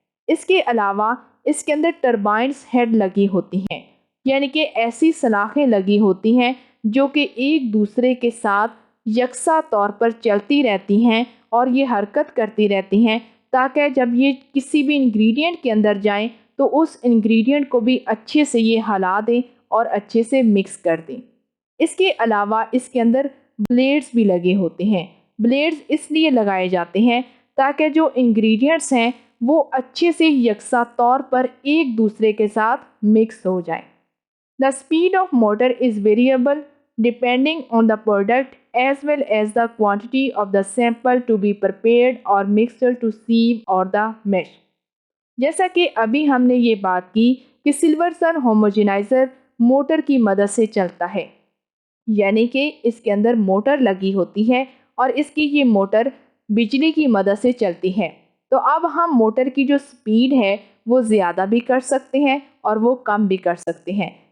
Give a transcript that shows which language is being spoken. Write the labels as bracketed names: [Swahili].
[Hindi] इसके अलावा इसके अंदर टर्बाइन्स हेड लगी होती हैं, यानी कि ऐसी सलाखें लगी होती हैं जो कि एक दूसरे के साथ यकसा तौर पर चलती रहती हैं और ये हरकत करती रहती हैं, ताकि जब ये किसी भी इंग्रेडिएंट के अंदर जाएं तो उस इंग्रेडिएंट को भी अच्छे से ये हिला दें और अच्छे से मिक्स कर दें। इसके अलावा इसके अंदर ब्लेड्स भी लगे होते हैं। ब्लेड्स इसलिए लगाए जाते हैं ताकि जो इंग्रेडिएंट्स हैं वो अच्छे से यकसा तौर पर एक दूसरे के साथ मिक्स हो जाएं। [English] The speed of motor is variable depending on the product as well as the quantity of the sample to be prepared or mixture to sieve or the mesh. [Hindi] जैसा कि अभी हमने ये बात की कि सिल्वर सन होमोजेनाइज़र मोटर की मदद से चलता है, यानी कि इसके अंदर मोटर लगी होती है और इसकी ये मोटर बिजली की मदद से चलती है। तो अब हम मोटर की जो स्पीड है वो ज़्यादा भी कर सकते हैं और वो कम भी कर सकते हैं।